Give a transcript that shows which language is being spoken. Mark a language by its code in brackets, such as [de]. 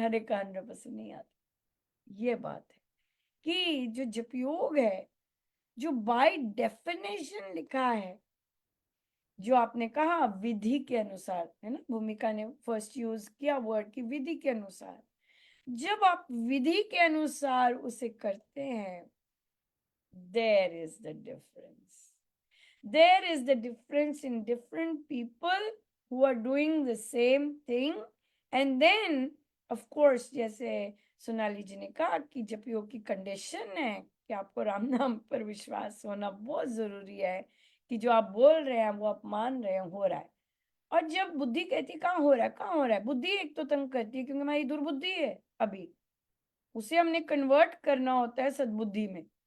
[hi] हर एक का 100% नहीं आता। ये बात है कि जो जपयोग है, जो [en] by definition [hi] लिखा है, जो आपने कहा विधि के अनुसार, है ना, भूमिका ने फर्स्ट यूज किया वर्ड की विधि के अनुसार। जब आप विधि के अनुसार उसे करते हैं, [en] There is the difference. there is the difference in different people who are doing the same thing. And then of course, [hi] जैसे सोनाली जी ने कहा कि जपियो की कंडीशन है कि आपको राम नाम पर विश्वास होना बहुत जरूरी है, कि जो आप बोल रहे हैं वो आप मान रहे हैं, हो रहा है। और जब बुद्धि कहती कहाँ हो रहा है, कहाँ हो रहा है, बुद्धि एक तो तंग करती है क्योंकि हमारी दुर्बुद्धि है अभी, उसे हमने कन्वर्ट करना होता है सद्बुद्धि में।